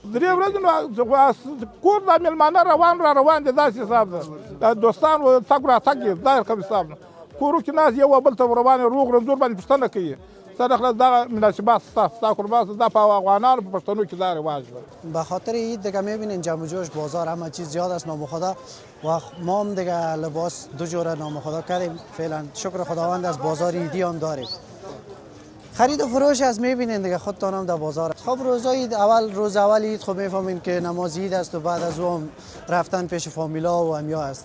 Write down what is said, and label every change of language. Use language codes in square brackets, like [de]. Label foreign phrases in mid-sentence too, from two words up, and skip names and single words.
[ps] 3 ورځې نو کور د مېلمانه روان دي، داسې حساب ده. دوستان تګ راتګ دا رقم حساب نه، کورو کې ناست یو بل ته روان روغ رنځور باندې پوښتنه کوي. سر خلاص دا مناسبات ستا قربان دا په افغانان په پښتنو کې دا رواج ده. [fa] به خاطر عید دیگه میبینین جمع و جوش بازار همه چیز زیاد است نامخدا و ما هم دیگه لباس دو جوره نامخدا کردیم. فعلا شکر خداوند از بازار عیدی هم داریم. خرید و فروش از میبینین دیگه خودتان هم در بازار. خب روزای روز اول عید خب میفهمین که نماز عید است و بعد از او هم رفتن پیش فامیلا و امیا است.